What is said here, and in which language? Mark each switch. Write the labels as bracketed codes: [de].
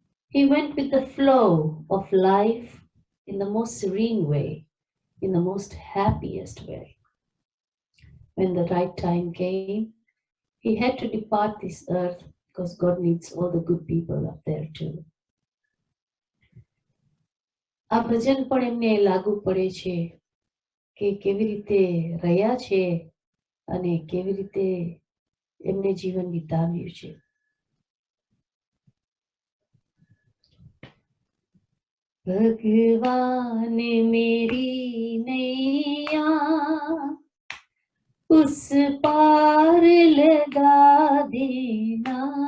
[en] He went with the flow of life in the most serene way, in the most happiest way. When the right time came, he had to depart this earth because God needs all the good people up there too. [gu] આ ભજન પણ એમને લાગુ પડે છે કે કેવી રીતે રહ્યા છે અને કેવી રીતે એમને જીવન વિતાવ્યું છે. [hi] भगवान मेरी नैया उस पार लगा देना